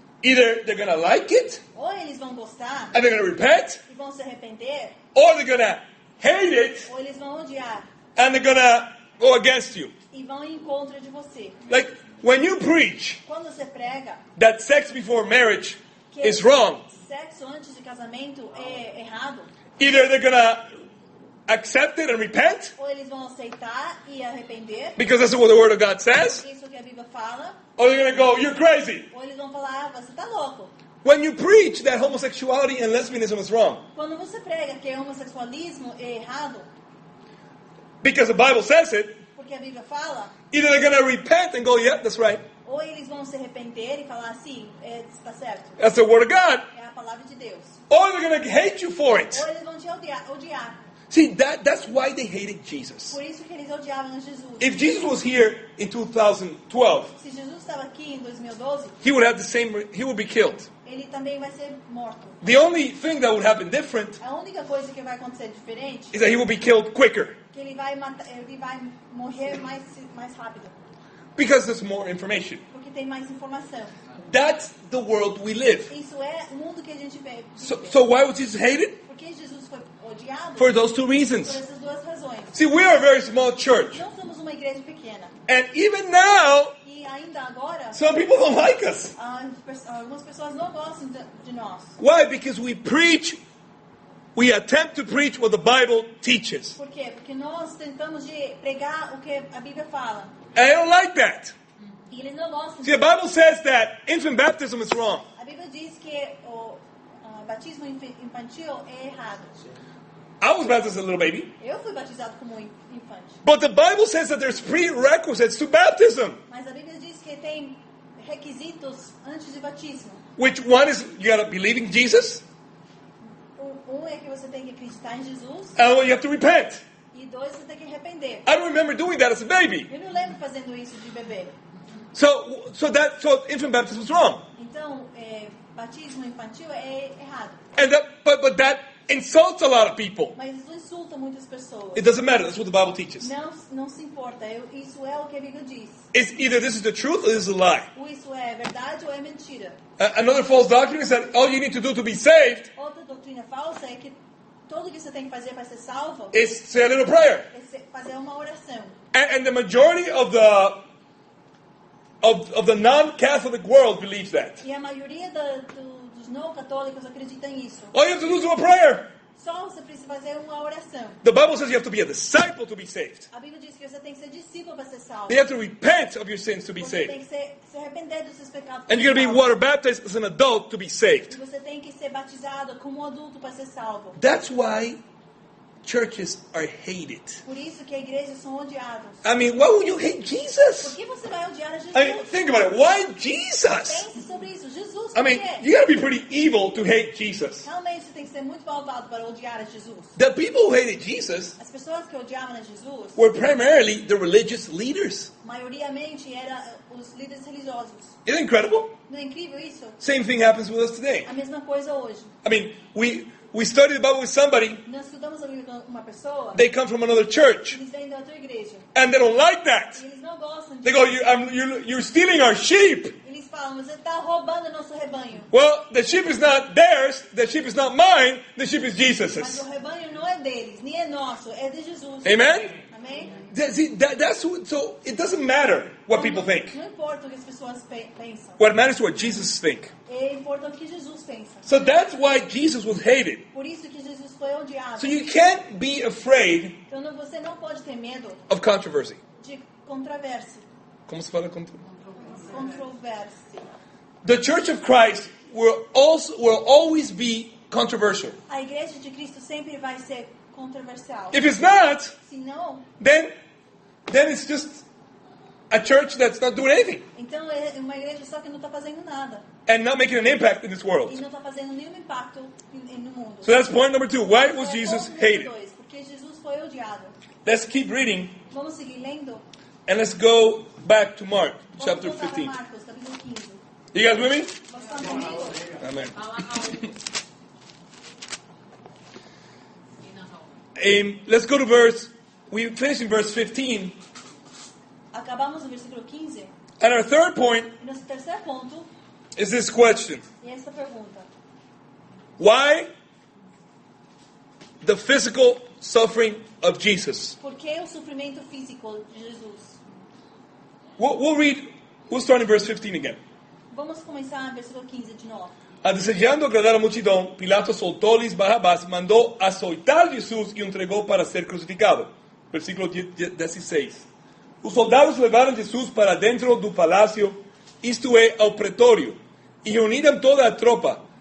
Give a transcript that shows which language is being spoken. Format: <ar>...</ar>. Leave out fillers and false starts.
<en>either they're going to like it,</en> <pt>ou eles vão gostar</pt> <en>and they're going to repent,</en> <pt>e vão se arrepender,</pt> <en>or they're going to hate it,</en> <pt>ou eles vão odiar</pt> <en>and they're going to go against you.</en> <pt>e vão em contra de você.</pt> <en>Like, when you preach</en> <pt>Quando você prega</pt> <en>that sex before marriage</en> <pt>que</pt> <en>is wrong,</en> <pt>sexo antes de casamento é errado,</pt> <en>either they're going to accept it and repent,</en> <pt>ou eles vão aceitar e arrepender,</pt> <en>because that's what the Word of God says,</en> <pt>isso que a Bíblia fala,</pt> <en>or they're going to go, you're crazy.</en> <pt>ou eles vão falar, você tá louco.</pt> <en>When you preach that homosexuality and lesbianism is wrong,</en> <pt>Quando você prega que homossexualismo é errado,</pt> <en>because the Bible says it,</en> <pt>porque a Bíblia fala,</pt> <en>either they're going to repent and go, yeah, that's right.</en> <pt>ou eles vão se arrepender e falar assim, está certo,</pt> <en>That's the Word of God.</en> <pt>é a palavra de Deus.</pt> <en>Or they're going to hate you for it.</en> <pt>Ou eles vão te odiar.</pt> <en>See, that's why they hated Jesus.</en> <pt>Por isso que eles odiavam a Jesus.</pt> <en>If Jesus was here in 2012,</en> <pt>Se Jesus estava aqui em 2012,</pt> <en>he would be killed.</en> <pt>ele também vai ser morto.</pt> <en>The only thing that would happen different</en> <pt>A única coisa que vai acontecer diferente</pt> <en>is that he will be killed quicker,</en> <pt>é que ele vai morrer mais rápido,</pt> <en>because there's more information.</en> <pt>porque tem mais informação.</pt> <en>That's the world we live.</en> <pt>Isso é o mundo que a gente vive.</pt> <en>So why was Jesus hated?</en> <pt>Por que Jesus foi odiado?</pt> <en>For those two</en> <pt>Por</pt> <en>reasons.</en> <pt>essas duas razões.</pt> <en>See, we are a very small church,</en> <pt>Nós somos uma igreja pequena.</pt> <en>and even now,</en> <pt>E ainda agora,</pt> <en>some people don't like us.</en> <pt>algumas pessoas não gostam de nós.</pt> <en>Why? Because we attempt to preach what the Bible teaches.</en> <pt>Por quê? Porque nós tentamos de pregar o que a Bíblia fala.</pt> <en>And I don't like that.</en> <pt>E eles não gostam</pt> <en>See, the Bible says that infant baptism is wrong.</en> <pt>A Bíblia diz que o batismo infantil é errado.</pt> <en>I was baptized as a little baby.</en> <pt>Eu fui batizado como infante.</pt> <en>But the Bible says that there's prerequisites to baptism.</en> <pt>Mas a Bíblia diz que tem requisitos antes de batismo.</pt> <en>Which one is you gotta believe in Jesus,</en> <pt>Um é que você tem que acreditar em Jesus.</pt> <en>and you have to repent.</en> <pt>E 2, você tem que arrepender.</pt> <en>I don't remember doing that as a baby.</en> <pt>Eu não lembro fazendo isso de bebê.</pt> <en>So infant baptism is wrong.</en> <pt>Então, batismo infantil é errado.</pt> <en>And but that insults a lot of people.</en> <pt>Mas isso insulta muitas pessoas.</pt> <en>It doesn't matter. That's what the Bible teaches.</en> <pt>Não se importa. Isso é o que a Bíblia diz.</pt> <en>It's either this is the truth or this is a lie.</en> <pt>Ou isso é verdade ou é mentira.</pt> <en>Another false doctrine is that all you need to do to be saved</en> <pt>Outra doutrina falsa é que tudo que você tem que fazer para ser salvo</pt> <en>is say a little prayer.</en> <pt>é fazer uma oração.</pt> <en>And the majority of the non-Catholic world believes that.</en> <pt>E a maioria dos não católicos acredita nisso.</pt> <en>All you have to do is do a prayer.</en> <pt>Só você precisa fazer uma oração.</pt> <en>The Bible says you have to be a disciple to be saved.</en> <pt>A Bíblia diz que você tem que ser discípulo para ser salvo.</pt> <en>You have to repent of your sins to be</en> <pt>Você tem</pt> <en>saved.</en> <pt>que se arrepender dos seus pecados.</pt> <en>And you're going to be</en> <pt>para ser</pt> <en>water baptized as an adult to be</en> <pt>salvo. E</pt> <en>saved.</en> <pt>você tem que ser batizado como um adulto para ser salvo.</pt> <en>That's why churches are hated.</en> <pt>Por isso que as igrejas são odiadas.</pt> <en>I mean, why would you hate</en> <pt>Por</pt> <en>Jesus?</en> <pt>que você vai odiar a Jesus?</pt> <en>I mean, think about it. Why Jesus?</en> <pt>Pense sobre isso. Jesus,</pt> <en>I</en> <pt>por</pt> <en>mean,</en> <pt>quê?</pt> <en>you gotta be pretty evil to hate Jesus.</en> <pt>Realmente você tem que ser muito malvado para odiar a Jesus.</pt> <en>The people who hated Jesus</en> <pt>As pessoas que odiavam a Jesus,</pt> <en>were primarily the religious leaders.</en> <pt>maioritariamente eram os líderes religiosos.</pt> <en>Isn't it incredible?</en> <pt>Não é incrível isso?</pt> <en>Same thing happens with us today.</en> <pt>A mesma coisa hoje.</pt> <en>I mean, we studied the Bible with somebody,</en> <pt>Nós estudamos a Bíblia com uma pessoa,</pt> <en>they come from another church,</en> <pt>eles vêm da outra igreja.</pt> <en>and they don't like that.</en> <pt>E eles não gostam</pt> <en>They</en> <pt>disso.</pt> <en>go, you're stealing our sheep.</en> <pt>Eles falam, você está roubando nosso rebanho.</pt> <en>Well, the sheep is not theirs, the sheep is not mine, the sheep is Jesus's.</en> <pt>o rebanho não é deles, nem é nosso, é de Jesus.</pt> <en>Amen?</en> <pt>Amém?</pt> <en>See, that's what, so it doesn't matter what people think.</en> <pt>Não importa o que as pessoas pensam.</pt> <en>What matters is what Jesus thinks.</en> <pt>Importa o que Jesus pensa.</pt> <en>So that's why Jesus was hated.</en> <pt>Por isso que Jesus foi odiado.</pt> <en>So you can't be afraid</en> <pt>Então</pt> <en>of</en> <pt>pode ter medo</pt> <en>controversy.</en> <pt>de controvérsia. Como se fala Controvérsia.</pt> <en>The Church of Christ will always be controversial.</en> <pt>A igreja de Cristo sempre vai ser controversial.</pt> <en>If it's not,</en> <pt>Se não,</pt> <en>then it's just a church that's not doing anything</en> <pt>então é uma igreja só que não está fazendo nada.</pt> <en>and not making an impact in this</en> <pt>E</pt> <en>world.</en> <pt>não está fazendo nenhum impacto no mundo.</pt> <en>So that's point number 2. Why was</en> <pt>Então,</pt> <en>Jesus</en> <pt>ponto número</pt> <en>hated?</en> <pt>2, porque Jesus foi odiado.</pt> <en>Let's keep reading</en> <pt>Vamos seguir lendo?</pt> <en>and let's go back to Mark</en> <pt>Vamos</pt> <en>chapter</en> <pt>voltar para</pt> <en>15.</en> <pt>Marcos, capítulo 15.</pt> <en>You guys with me?</en> <pt>Vocês estão comigo?</pt> <en>Amen. Let's go to we finished in verse 15.</en> <pt>Acabamos no versículo 15.</pt> <en>And our third point</en> <pt>E nosso terceiro ponto</pt> <en>is this question.</en> <pt>é essa pergunta.</pt> <en>Why the physical suffering of Jesus?</en> <pt>Por que o sofrimento físico de Jesus?</pt> <en>We'll start in verse 15 again.</en> <pt>Vamos começar no versículo 15 de novo. Desejando agradar a multidão, Pilato soltou-lhes Barrabás, mandou açoitar Jesus e o entregou para ser crucificado. Versículo 16. Os soldados levaram Jesus para dentro do palácio, isto é, ao pretório, e reuniram toda a tropa.</pt>